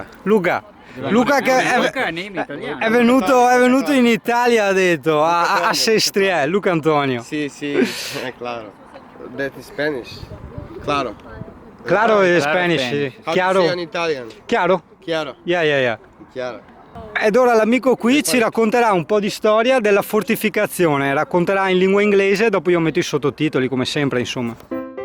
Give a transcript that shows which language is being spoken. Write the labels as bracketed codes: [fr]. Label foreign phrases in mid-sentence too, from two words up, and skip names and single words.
[it] Luca che è venuto in Italia, ha detto, a Sestrie, Luca Antonio. [es] Sí, sí, claro. [en] That is Spanish. [es] Claro. [it] Claro è Spanish, sì. [en] How [it] Chiaro. [en] to say in Italian? [it] Chiaro? Chiaro. [en] Yeah. [it] Chiaro. Ed ora l'amico qui ci racconterà un po' di storia della fortificazione, racconterà in lingua inglese, dopo io metto i sottotitoli come sempre, insomma.